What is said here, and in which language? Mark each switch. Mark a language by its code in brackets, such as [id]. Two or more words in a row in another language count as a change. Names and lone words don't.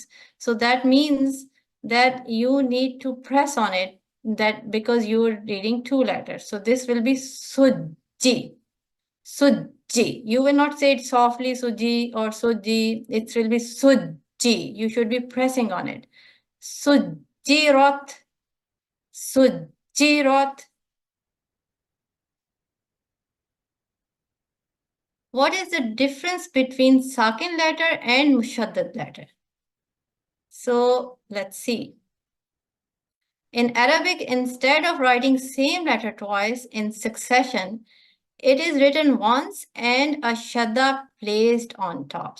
[en] So that means that you need to press on it, that because you're reading two letters. So this will be sujji. Sujji. You will not say it softly, sujji or sujji. It will be sujji. You should be pressing on it. Sujjirat. Sujji. Jirot. What is the difference between sakin letter and mushaddad letter? So let's see. In Arabic, instead of writing same letter twice in succession, it is written once and a shadda placed on top.